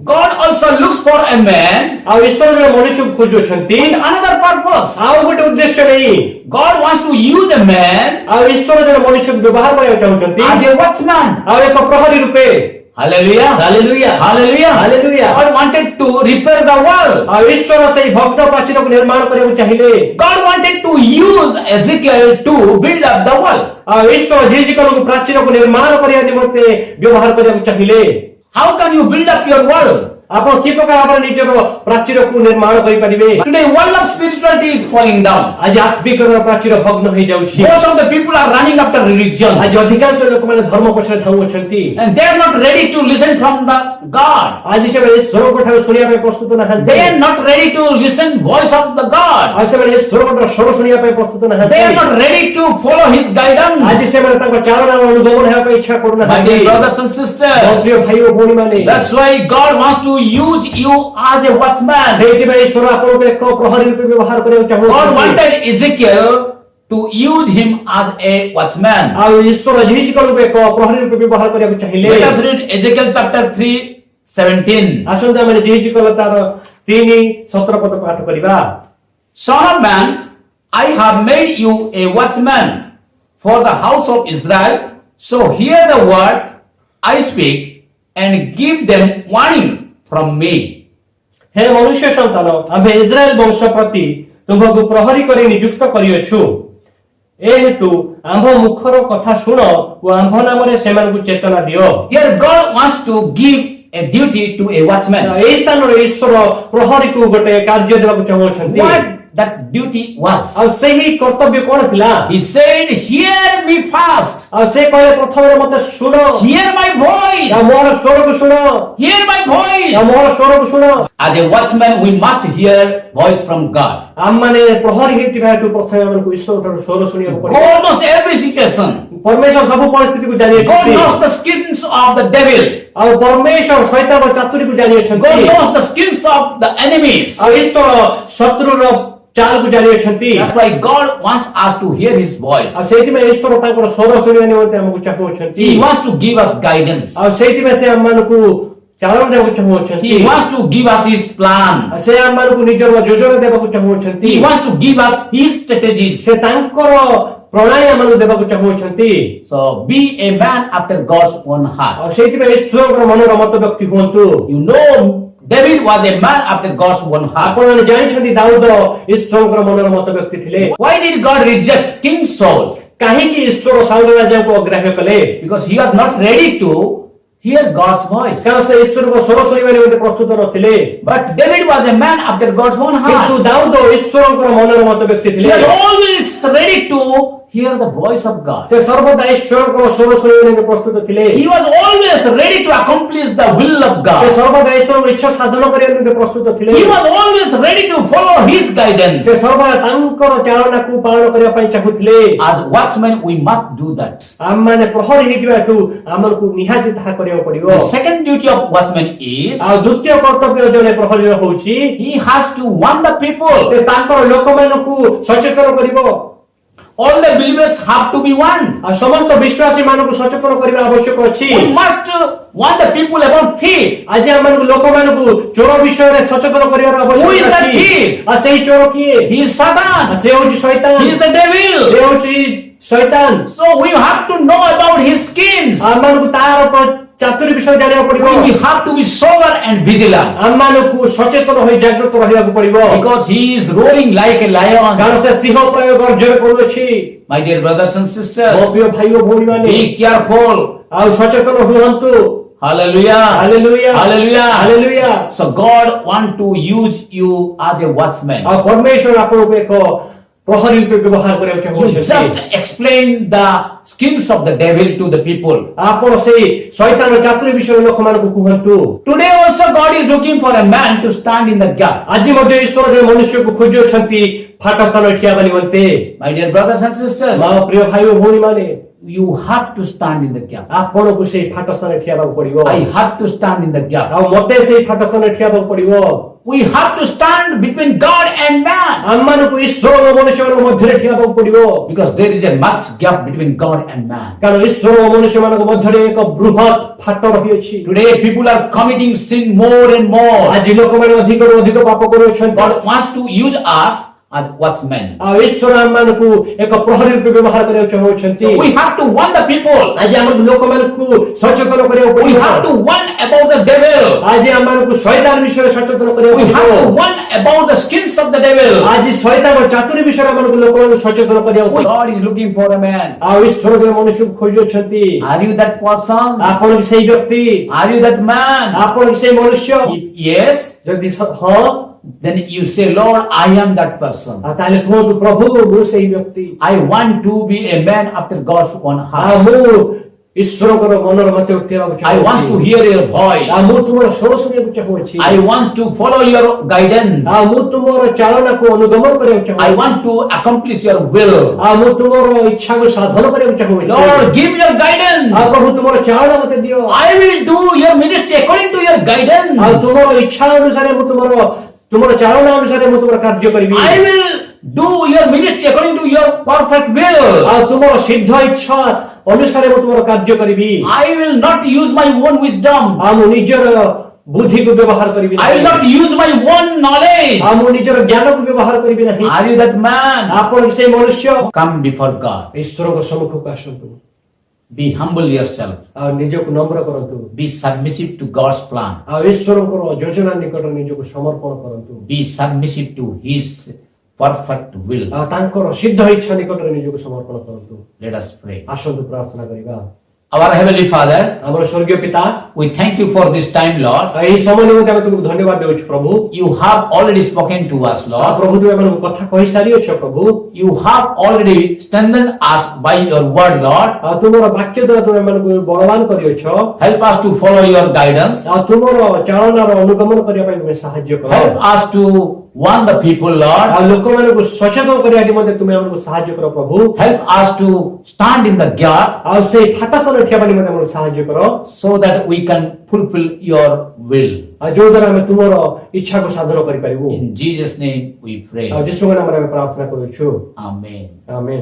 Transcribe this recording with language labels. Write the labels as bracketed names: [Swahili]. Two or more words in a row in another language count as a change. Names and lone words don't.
[English] God also looks for a man [Odia] ଆଉ ଈଶ୍ୱର ଜଣେ ମନୁଷ୍ୟକୁ ଖୋଜୁଛନ୍ତି [English] with another purpose. [Odia] ଆଉ ଗୋଟେ ଉଦ୍ଦେଶ୍ୟ ନେଇ। [English] God wants to use a man [Odia] ଆଉ ଈଶ୍ୱର ଜଣେ ମନୁଷ୍ୟକୁ ବ୍ୟବହାର କରିବାକୁ ଚାହୁଁଛନ୍ତି [English] as a watchman. [Odia] ଆଉ ଏକ ପ୍ରହରୀ ରୂପେ। [English] Hallelujah. [Odia] ହାଲେଲୁୟା [English] Hallelujah. [Odia] ହାଲେଲୁୟା। [English] God wanted to repair the world. [Odia] ଆଉ ଈଶ୍ୱର ସେଇ ଭଗ୍ନ ପ୍ରାଚୀରକୁ ନିର୍ମାଣ କରିବାକୁ ଚାହିଁଲେ। [English] God wanted to use Ezekiel to build up the world. [Odia] ଆଉ ଈଶ୍ୱର ଝିଝିକରଙ୍କୁ ପ୍ରାଚୀରକୁ ନିର୍ମାଣ କରିବା ନିମନ୍ତେ ବ୍ୟବହାର କରିବାକୁ ଚାହିଁଲେ। [English] How can you build up your world? [Odia] ଆପଣ କି ପ୍ରକାର ଭାବରେ ନିଜର ପ୍ରାଚୀରକୁ ନିର୍ମାଣ କରିପାରିବେ? [English] Today, world of spirituality is falling down. [Odia] ଆଜି ଆତ୍ମିକର ପ୍ରାଚୀର ଭଗ୍ନ ହେଇଯାଉଛି। [English] Most of the people are running after religion, [Odia] ଆଜି ଅଧିକାଂଶ ଲୋକମାନେ ଧର୍ମ ପଛରେ ଧାଉଁଅଛନ୍ତି। [English] and they are not ready to listen from the God. [Odia] ଆଜି ସେମାନେ ଈଶ୍ୱରଙ୍କ ଠାରୁ ଶୁଣିବା ପାଇଁ ପ୍ରସ୍ତୁତ ନାହାନ୍ତି। [English] They are not ready to listen voice of the God. [Odia] ଆଉ ସେମାନେ ଈଶ୍ୱରଙ୍କ ସ୍ୱର ଶୁଣିବା ପାଇଁ ପ୍ରସ୍ତୁତ ନାହାନ୍ତି। [English] They are not ready to follow His guidance. [Odia] ଆଜି ସେମାନେ ତାଙ୍କ ଚାଳନାର ଅନୁଗମନ ହେବା ପାଇଁ ଇଚ୍ଛା [English] My [Odia] କରୁନାହାନ୍ତି। [English] dear brothers and [Odia] ମୋ [English] sisters, [Odia] ପ୍ରିୟ ଭାଇ ଓ ଭଉଣୀମାନେ, [English] that's why God wants to use you as a watchman. [Odia] ସେଇଥିପାଇଁ ଈଶ୍ୱର ଆପଣଙ୍କୁ ଏକ ପ୍ରହରୀ ରୂପେ ବ୍ୟବହାର କରିବାକୁ [English] God [Odia] ଚାହୁଁଛନ୍ତି। [English] wanted Ezekiel to use him as a watchman. [Odia] ଆଉ ଈଶ୍ୱର ଝିଝିକରଙ୍କୁ ଏକ ପ୍ରହରୀ ରୂପେ ବ୍ୟବହାର କରିବାକୁ ଚାହିଁଲେ। [English] Let us read Ezekiel chapter 3:17. [Odia] ଆସନ୍ତୁ ଆମେ ଝିଝିକର ତାର 3:17 ପଦ ପାଠ କରିବା। [English] Son of man, I have made you a watchman for the house of Israel. So hear the word I speak and give them warning from me. [Odia] ହେ ମନୁଷ୍ୟ ସନ୍ତାନ, ଆମେ ଇସ୍ରାଏଲ ବଂଶ ପ୍ରତି ତୁମକୁ ପ୍ରହରୀ କରି ନିଯୁକ୍ତ କରିଅଛୁ। ଏ ହେତୁ ଆମ୍ଭ ମୁଖର କଥା ଶୁଣ ଓ ଆମ୍ଭ ନାମରେ ସେମାନଙ୍କୁ ଚେତନା ଦିଅ। [English] Here God wants to give a duty to a watchman. [Odia] ଏହି ସ୍ଥାନରେ ଈଶ୍ୱର ପ୍ରହରୀକୁ ଗୋଟେ କାର୍ଯ୍ୟ ଦେବାକୁ ଚାହୁଁଛନ୍ତି। [English] What that duty was? [Odia] ଆଉ ସେହି କର୍ତ୍ତବ୍ୟ କଣ ଥିଲା? [English] He said, hear me first. [Odia] ଆଉ ସେ କହିଲେ ପ୍ରଥମରେ ମତେ ଶୁଣ, [English] Hear my voice. [Odia] ଆଉ ମୋର ସ୍ୱରକୁ ଶୁଣ, [English] Hear my [Odia] ଆଉ [English] voice. [Odia] ମୋର ସ୍ୱରକୁ ଶୁଣ। [English] As a watchman, we must hear voice from God. [Odia] ଆମମାନେ ପ୍ରହରୀ ହେଇଥିବା ହେତୁ ପ୍ରଥମେ ଆମକୁ ଈଶ୍ୱର ଠାରୁ ସ୍ୱର ଶୁଣିବାକୁ ପଡିବ। [English] God knows every situation. [Odia] ପରମେଶ୍ୱର ସବୁ ପରିସ୍ଥିତିକୁ [English] God [Odia] ଜାଣିଅଛନ୍ତି। [English] knows the schemes of the devil. [Odia] ଆଉ ପରମେଶ୍ୱର ଶୈତାନର ଚାତୁରୀକୁ ଜାଣିଅଛନ୍ତି। [English] God knows the schemes of the enemies. [Odia] ଆଉ ଈଶ୍ୱର ଶତ୍ରୁର ଚାଲକୁ ଜାଣିଅଛନ୍ତି। [English] That's why God wants us to hear His voice. [Odia] ଆଉ ସେଇଥିପାଇଁ ଈଶ୍ୱର ତାଙ୍କର ସ୍ୱର ଶୁଣିବା ନିମନ୍ତେ ଆମକୁ ଚାହୁଁଅଛନ୍ତି। [English] He wants to give us guidance. [Odia] ଆଉ ସେଇଥିପାଇଁ ସେ ଆମମାନଙ୍କୁ ଚାଳନା ଦେବାକୁ ଚାହୁଁଅଛନ୍ତି। [English] He wants to give us His plan. [Odia] ଆଉ ସେ ଆମମାନଙ୍କୁ ନିଜର ଯୋଜନା ଦେବାକୁ ଚାହୁଁଅଛନ୍ତି। [English] He wants to give us His strategies. [Odia] ସେ ତାଙ୍କର ପ୍ରଣାଳୀ ଆମମାନଙ୍କୁ ଦେବାକୁ ଚାହୁଁଅଛନ୍ତି। [English] So be a man after God's own heart. [Odia] ଆଉ ସେଇଥିପାଇଁ ଈଶ୍ୱରଙ୍କର ମନର ମତ ବ୍ୟକ୍ତି ହୁଅନ୍ତୁ। [English] You know, David was a man after God's own heart. [Odia] ଆପଣମାନେ ଜାଣିଛନ୍ତି ଦାଉଦ ଈଶ୍ୱରଙ୍କର ମନର ମତ ବ୍ୟକ୍ତି ଥିଲେ। [English] Why did God reject King Saul? [Odia] କାହିଁକି ଈଶ୍ୱର ସାଉଲ ରାଜାଙ୍କୁ ଅଗ୍ରାହ୍ୟ କଲେ? [English] Because he was not ready to hear God's voice. [Odia] କାରଣ ସେ ଈଶ୍ୱରଙ୍କ ସ୍ୱର ଶୁଣିବା ନିମନ୍ତେ ପ୍ରସ୍ତୁତ ନଥିଲେ। [English] But David was a man after God's own [Odia] କିନ୍ତୁ [English] heart. [Odia] ଦାଉଦ ଈଶ୍ୱରଙ୍କର ମନର ମତ ବ୍ୟକ୍ତି [English] He [Odia] ଥିଲେ। [English] was always ready to hear the voice of God. [Odia] ସେ ସର୍ବଦା ଈଶ୍ୱରଙ୍କର ସ୍ୱର ଶୁଣିବା ନିମନ୍ତେ ପ୍ରସ୍ତୁତ ଥିଲେ। [English] He was always ready to accomplish the will of [Odia] ସେ [English] God. [Odia] ସର୍ବଦା ଈଶ୍ୱରଙ୍କ ଇଚ୍ଛା ସାଧନ କରିବା ନିମନ୍ତେ ପ୍ରସ୍ତୁତ ଥିଲେ। [English] He was always ready to follow His guidance. [Odia] ସେ ସର୍ବଦା ତାଙ୍କର ଚାଳନାକୁ ପାଳନ କରିବା ପାଇଁ ଚାହୁଁଥିଲେ। [English] As watchmen, we must do that. [Odia] ଆମମାନେ ପ୍ରହରୀ ହେଇଥିବା ହେତୁ ଆମକୁ ନିହାତି ତାହା କରିବାକୁ ପଡିବ। [English] The second duty of watchman is [Odia] ଆଉ ଦ୍ୱିତୀୟ କର୍ତ୍ତବ୍ୟ ଜଣେ ପ୍ରହରୀର ହଉଛି [English] he has to warn the people. [Odia] ସେ ତାଙ୍କର ଲୋକମାନଙ୍କୁ ସଚେତନ କରିବ। [English] All the believers have to be warned. [Odia] ଆଉ ସମସ୍ତ ବିଶ୍ୱାସୀ ମାନଙ୍କୁ ସଚେତନ କରିବା ଆବଶ୍ୟକ ଅଛି। [English] We must warn the people about thief. [Odia] ଆଜି ଆମମାନଙ୍କୁ ଲୋକମାନଙ୍କୁ ଚୋର ବିଷୟରେ ସଚେତନ କରିବାର [English] Who is [Odia] ଆବଶ୍ୟକ [English] that [Odia] ଅଛି। [English] thief? [Odia] ଆଉ ସେଇ ଚୋର କିଏ? [English] He is Satan. [Odia] ସେ ହଉଛି ଶୈତାନ। [English] He is the devil. [Odia] ସେ ହଉଛି ଶୈତାନ। [English] So we have to know about his schemes. [Odia] ଆମମାନଙ୍କୁ ତାର ଚାତୁରୀ ବିଷୟ ଜାଣିବାକୁ ପଡିବ [English] We have to be sober and vigilant [Odia] ଆମମାନଙ୍କୁ ସଚେତନ ହୋଇ ଜାଗ୍ରତ ରହିବାକୁ ପଡିବ [English] because he is roaring like a lion. [Odia] କାରଣ ସେ ସିଂହ ପ୍ରାୟ ଗର୍ଜନ କରୁଅଛି [English] My dear brothers and [Odia] ମୋ [English] sisters, [Odia] ପ୍ରିୟ ଭାଇ ଓ ଭଉଣୀମାନେ [English] be careful. [Odia] ଆଉ ସଚେତନ ହୁଅନ୍ତୁ [English] Hallelujah. [Odia] ହାଲେଲୁୟା [English] Hallelujah. [Odia] ହାଲେଲୁୟା [English] So God want to use you as a watchman. [Odia] ଆଉ ପରମେଶ୍ୱର ଆପଣଙ୍କୁ ଏକ ପ୍ରହରୀ ରୂପେ ବ୍ୟବହାର କରିବାକୁ [English] You [Odia] ଚାହୁଁଛନ୍ତି [English] just explain the schemes of the devil to the people. [Odia] ଆପଣ ସେଇ ଶୈତାନ ଚାତୁରୀ ବିଷୟରେ ଲୋକମାନଙ୍କୁ କୁହନ୍ତୁ [English] Today also God is looking for a man to stand in the gap. [Odia] ଆଜି ମଧ୍ୟ ଈଶ୍ୱର ଜଣେ ମନୁଷ୍ୟକୁ ଖୋଜୁଅଛନ୍ତି ଫାଟ ସ୍ଥାନରେ ଠିଆ ହେବା ନିମନ୍ତେ [English] My dear brothers and sisters, [Odia] ମୋ ପ୍ରିୟ ଭାଇ ଓ ଭଉଣୀମାନେ [English] you have to stand in the gap. [Odia] ଆପଣଙ୍କୁ ସେଇ ଫାଟ ସ୍ଥାନରେ ଠିଆ ହେବାକୁ ପଡିବ [English] I have to stand in the gap. [Odia] ଆଉ ମତେ ସେଇ ଫାଟ ସ୍ଥାନରେ ଠିଆ ହେବାକୁ ପଡିବ [English] We have to stand between God and man [Odia] ଆମମାନଙ୍କୁ ଈଶ୍ୱର ଓ ମନୁଷ୍ୟମାନଙ୍କ ମଧ୍ୟରେ ଠିଆ ହେବାକୁ ପଡିବ [English] because there is a much gap between God and man. [Odia] କାରଣ ଈଶ୍ୱର ଓ ମନୁଷ୍ୟମାନଙ୍କ ମଧ୍ୟରେ ଏକ ବୃହତ ଫାଟ ରହିଅଛି [English] Today people are committing sin more and more. [Odia] ଆଜି ଲୋକମାନେ ଅଧିକରୁ ଅଧିକ ପାପ କରୁଅଛନ୍ତି [English] God wants to use us as watchmen. [Odia] ଆଉ ଈଶ୍ୱର ଆମମାନଙ୍କୁ ଏକ ପ୍ରହରୀ ରୂପେ ବ୍ୟବହାର କରିବାକୁ ଚାହୁଁଛନ୍ତି [English] So we have to warn the people. [Odia] ଆଜି ଆମକୁ ଲୋକମାନଙ୍କୁ ସଚେତନ କରିବାକୁ [English] We [Odia] ପଡିବ [English] have to warn about the devil. [Odia] ଆଜି ଆମମାନଙ୍କୁ ଶୈତାନ ବିଷୟରେ ସଚେତନ କରିବାକୁ [English] We have to [Odia] ପଡିବ [English] warn about the schemes of the devil. [Odia] ଆଜି ଶୈତାନ ଚାତୁରୀ ବିଷୟରେ ଆମକୁ ଲୋକମାନଙ୍କୁ ସଚେତନ କରିବାକୁ ପଡିବ [English] God is looking for a man. [Odia] ଆଉ ଈଶ୍ୱର ଜଣେ ମନୁଷ୍ୟକୁ ଖୋଜୁଅଛନ୍ତି [English] Are you that person? [Odia] ଆପଣ କି ସେଇ ବ୍ୟକ୍ତି [English] Are you that man? [Odia] ଆପଣ କି ସେଇ ମନୁଷ୍ୟ [English] If yes, [Odia] ଯଦି ହଁ [English] then you say, Lord, I am that person. [Odia] ଆଉ ତାହେଲେ କୁହନ୍ତୁ ପ୍ରଭୁ ମୁଁ ସେଇ ବ୍ୟକ୍ତି [English] I want to be a man after God's own [Odia] ଆଉ [English] heart. [Odia] ମୁଁ ଈଶ୍ୱରଙ୍କର ମନର ମତେ ବ୍ୟକ୍ତି ହେବାକୁ [English] I want to [Odia] ଚାହୁଁଛି [English] hear your voice. [Odia] ଆଉ ମୁଁ ତୁମର ସ୍ୱର ଶୁଣିବାକୁ ଚାହୁଁଛି [English] I want to follow your guidance. [Odia] ଆଉ ମୁଁ ତୁମର ଚାଳନାକୁ ଅନୁଗମନ କରିବାକୁ [English] I [Odia] ଚାହୁଁଛି [English] want to accomplish your will. [Odia] ଆଉ ମୁଁ ତୁମର ଇଚ୍ଛାକୁ ସାଧନ କରିବାକୁ ଚାହୁଁଛି [English] Lord, give your guidance. [Odia] ଆଉ ପ୍ରଭୁ ତୁମର ଚାଳନା ମତେ ଦିଅ [English] I will do your ministry according to your [Odia] ଆଉ [English] guidance. [Odia] ତୁମର ଇଚ୍ଛା ଅନୁସାରେ ମୁଁ ତୁମର ଚାଳନା ଅନୁସାରେ ମୁଁ ତୁମର କାର୍ଯ୍ୟ କରିବି [English] I will do your ministry according to your perfect will. [Odia] ଆଉ ତୁମର ସିଦ୍ଧ ଇଚ୍ଛା ଅନୁସାରେ ମୁଁ ତୁମର କାର୍ଯ୍ୟ କରିବି [English] I will not use my own wisdom. [Odia] ଆଉ ମୁଁ ନିଜର ବୁଦ୍ଧିକୁ ବ୍ୟବହାର କରିବି [English] I will not use my own knowledge. [Odia] ଆଉ ମୁଁ ନିଜର ଜ୍ଞାନକୁ ବ୍ୟବହାର କରିବି ନାହିଁ [English] Are you that man? [Odia] ଆପଣ ସେଇ ମନୁଷ୍ୟ [English] Come before God. [Odia] ଈଶ୍ୱରଙ୍କ ସମ୍ମୁଖକୁ ଆସନ୍ତୁ [English] Be humble yourself. [Odia] ଆଉ ନିଜକୁ ନମ୍ର କରନ୍ତୁ [English] Be submissive to God's plan. [Odia] ଆଉ ଈଶ୍ୱରଙ୍କର ଯୋଜନା ନିକଟରେ ନିଜକୁ ସମର୍ପଣ କରନ୍ତୁ [English] Be submissive to His perfect will. [Odia] ଆଉ ତାଙ୍କର ସିଦ୍ଧ ଇଚ୍ଛା ନିକଟରେ ନିଜକୁ ସମର୍ପଣ କରନ୍ତୁ [English] Let us pray. [Odia] ଆସନ୍ତୁ ପ୍ରାର୍ଥନା କରିବା [English] Our Heavenly Father, [Odia] ଆମର ସ୍ୱର୍ଗୀୟ ପିତା [English] we thank you for this time, Lord. [Odia] ଆଉ ଏହି ସମୟ ନିମନ୍ତେ ଆମେ ତୁମକୁ ଧନ୍ୟବାଦ ଦେଉଛୁ ପ୍ରଭୁ [English] You have already spoken to us, [Odia] ଆଉ [English] Lord. [Odia] ପ୍ରଭୁ ତୁମେ ଏମାନଙ୍କୁ କଥା କହିସାରିଅଛ ପ୍ରଭୁ [English] You have already strengthened us by your word, Lord. [Odia] ଆଉ ତୁମର ବାକ୍ୟ ଦ୍ୱାରା ତୁମେ ଏମାନଙ୍କୁ ବଳବାନ କରିଅଛ [English] Help us to follow your guidance. [Odia] ଆଉ ତୁମର ଚାଳନାର ଅନୁଗମନ କରିବା ପାଇଁ ତୁମେ ସାହାଯ୍ୟ କର [English] Help us to warn the people, Lord. [Odia] ଆଉ ଲୋକମାନଙ୍କୁ ସଚେତନ କରିବା ନିମନ୍ତେ ତୁମେ ଆମକୁ ସାହାଯ୍ୟ କର ପ୍ରଭୁ [English] Help us to stand in the gap [Odia] ଆଉ ସେଇ ଫାଟସ୍ଥାନରେ ଠିଆ ହେବା ନିମନ୍ତେ ଆମକୁ ସାହାଯ୍ୟ କର [English] so that we can fulfill your will. [Odia] ଆଉ ଯୋଉ ଦ୍ୱାରା ଆମେ ତୁମର ଇଚ୍ଛାକୁ ସାଧନ କରିପାରିବୁ [English] In Jesus' name we pray. [Odia] ଆଉ ଯୀଶୁଙ୍କ ନାମରେ ଆମେ ପ୍ରାର୍ଥନା କରୁଛୁ [English] Amen. [Odia] ଆମେନ୍